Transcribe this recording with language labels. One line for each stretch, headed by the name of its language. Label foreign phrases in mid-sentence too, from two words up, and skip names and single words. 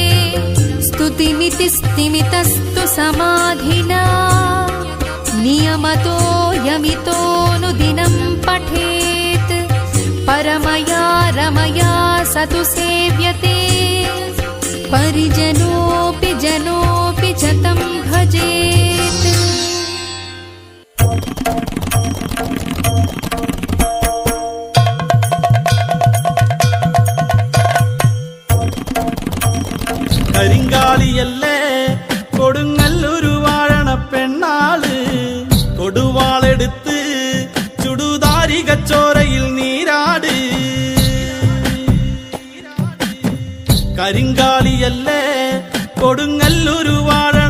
Sanskrit: स्तुतिमितिस्तिमितस्तु समाधिना नियमतो यमितोऽनुदिनं पठेत् परमया रमया स तु सेव्यते परिजनोऽपि जनोऽपि च तं भजेत्
Malayalam: കരിങ്കാളിയല്ലേ കൊടുങ്ങല്ലൂരു വാഴണ പെണ്ണാള് കൊടുവാളെടുത്ത് ചുടുതാരികച്ചോരയിൽ നീരാട് കരിങ്കാളിയല്ലേ കൊടുങ്ങല്ലൂരു വാഴണ